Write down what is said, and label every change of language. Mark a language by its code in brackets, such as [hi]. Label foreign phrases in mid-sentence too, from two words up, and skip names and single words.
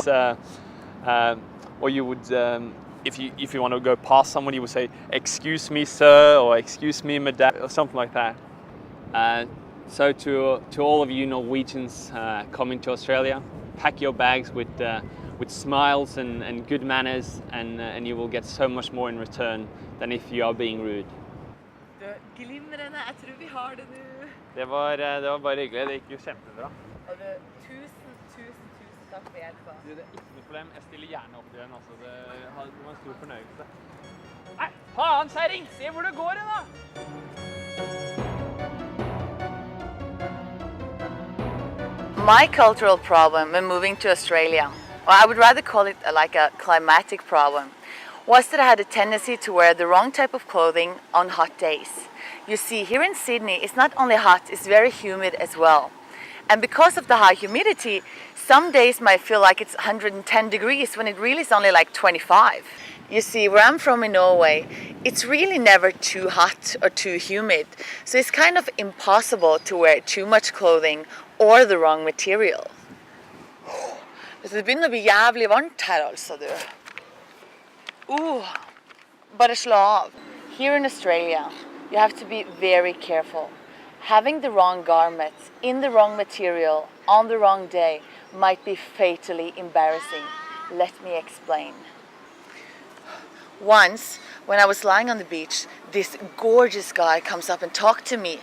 [en] Or you would, if you want to go past someone, you would say, "Excuse me, sir," or "Excuse me, madame," or something like that. So to all of you Norwegians coming to Australia, pack your bags with smiles and good manners, and you will get so much more in return than if you are being rude. [no] Glimrende, jeg tror vi har det nå. Det var bare hyggelig, det gikk jo kjempebra. Tusen takk for hjelpa. Det er ikke noe problem, jeg stiller gjerne opp igjen, altså. Det var en stor fornøyelse. Nei, faen, kjæring, se hvor det går da! [en] My cultural problem when moving to Australia, or I would rather call it like a climatic problem, was that I had a tendency to wear the wrong type of clothing on hot days. You see, here in Sydney, it's not only hot, it's very humid as well. And because of the high humidity, some days might feel like it's 110 degrees when it really is only like 25. You see, where I'm from in Norway, it's really never too hot or too humid. So it's kind of impossible to wear too much clothing or the wrong material. [no] Det begynner å bli jævlig varmt her altså, du. Bare slå av. [en] Here in Australia, you have to be very careful. Having the wrong garments, in the wrong material, on the wrong day, might be fatally embarrassing. Let me explain. Once, when I was lying on the beach, this gorgeous guy comes up and talked to me.